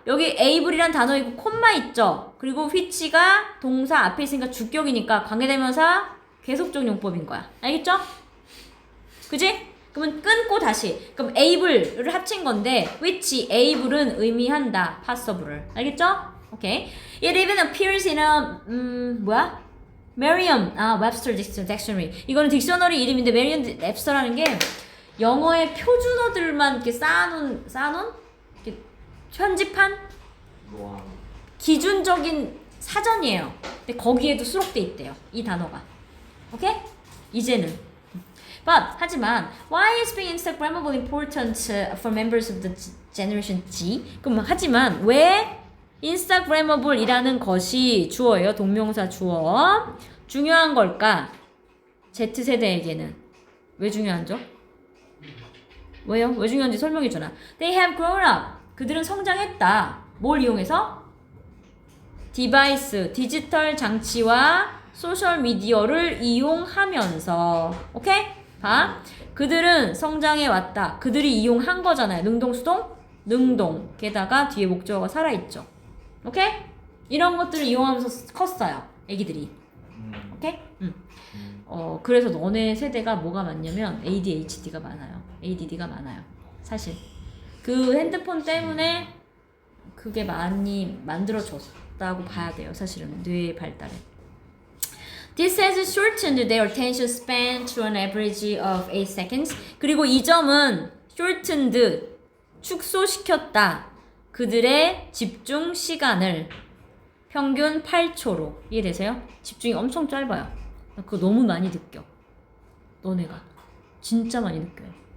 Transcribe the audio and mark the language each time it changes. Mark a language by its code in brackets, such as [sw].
[ko] 여기 able이란 단어 있고 콤마 있죠. 그리고 which가 동사 앞에 있으니까 주격이니까 관계대명사 계속적 용법인 거야. 알겠죠? 그지? 그러면 끊고 다시. 그럼 able를 합친 건데 which able은 의미한다. possible을. 알겠죠? 오케이. [en] It even appears in a [ko] 뭐야? [en] Merriam Webster Dictionary. [ko] 이거는 딕셔너리 이름인데 Merriam Webster라는 게 영어의 표준어들만 이렇게 쌓아놓은 이렇게 편집한 기준적인 사전이에요. 근데 거기에도 수록돼 있대요. 이 단어가. 오케이? 이제는. [en] But [ko] 하지만 [en] why is being Instagrammable important for members of the Generation G? [ko] 그럼 하지만 왜 Instagrammable이라는 것이 주어예요. 동명사 주어. 중요한 걸까? Z세대에게는. 왜 중요한죠? 왜요? 왜 중요한지 설명해 주나. [en] They have grown up. [ko] 그들은 성장했다. 뭘 이용해서? 디바이스, 디지털 장치와 소셜 미디어를 이용하면서. 오케이? 봐. 그들은 성장해 왔다. 그들이 이용한 거잖아요. 능동수동? 능동. 게다가 뒤에 목적어가 살아있죠. 오케이? 이런 것들을 이용하면서 컸어요. 애기들이. 오케이? 그래서 너네 세대가 뭐가 많냐면 ADHD가 많아요. ADD가 많아요. 사실. 그 핸드폰 때문에 그게 많이 만들어졌다고 봐야 돼요. 사실은 뇌의 발달에. [en] This has shortened their attention span to an average of 8 seconds. [ko] 그리고 이 점은 shortened, 축소시켰다. 그들의 집중 시간을 평균 8초로. 이해되세요? 집중이 엄청 짧아요. 그거 너무 많이 느껴. 너네가. 진짜 많이 느껴요.